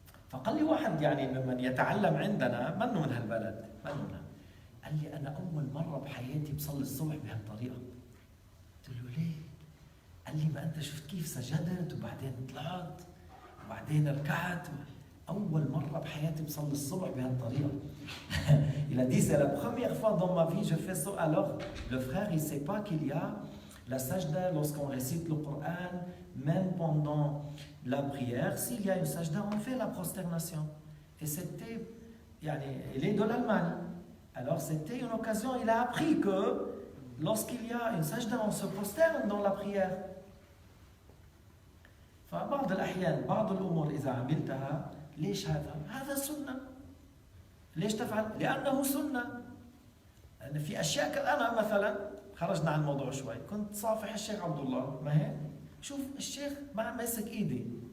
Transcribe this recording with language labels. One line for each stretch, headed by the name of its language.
Arabic: فقال لي واحد يعني ممن يتعلم عندنا منه من هالبلد قال لي أنا أول مرة بحياتي بصلي الصبح بهالطريقة. قلت له ليه؟ قال لي ما أنت شفت كيف سجدت وبعدين طلعت وبعدين ركعت. أول مرة بحياتي بصلي الصبح بهالطريقة.
French: Il a dit, c'est la première fois dans ma vie je fais ça. Alors, le frère, il ne sait pas qu'il y a la sajda lorsqu'on récite le Coran, même pendant la prière. S'il y a une sajda, on fait la prosternation. Et c'était, il est de l'Allemagne. Alors, c'était une occasion, il a appris que lorsqu'il y a une sajda, on se prosterne dans la prière.
Arabic: فبعض الأحيان بعض الأمور إذا عملتها ليش هذا سنة. ليش تفعل؟ لأنه سنة. يعني في أشياء أنا مثلا خرجنا عن الموضوع شوي، كنت صافح الشيخ عبد الله، ما هيك؟ شوف الشيخ ما ماسك إيدي.